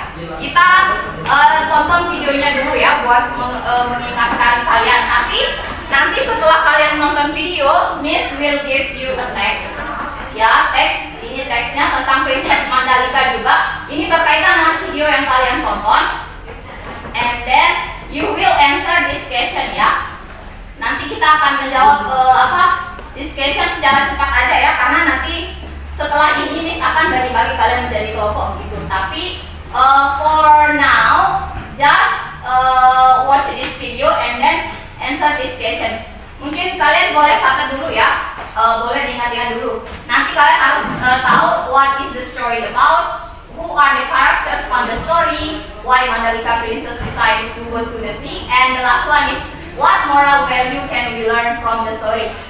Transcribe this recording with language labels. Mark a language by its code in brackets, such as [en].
[id] Kita tonton videonya dulu ya buat mengingatkan kalian. Nanti setelah kalian nonton video, [en] Miss will give you a text [id] ya, teks. Ini teksnya tentang Princess Mandalika juga. Ini berkaitan dengan video yang kalian tonton. [en] And then you will answer this question ya. [id] Nanti kita akan menjawab [en] this question [id] secara cepat aja ya, karena nanti setelah ini Miss akan bagi kalian menjadi kelompok gitu. Tapi [en] for now just watch this video and then answer this question. [id] Mungkin kalian boleh catat dulu ya, boleh diingat-ingat dulu. Nanti kalian harus tahu [en] what is the story about, who are the characters on the story, why Mandalika Princess decided to go to the sea, and the last one is what moral value can we learn from the story.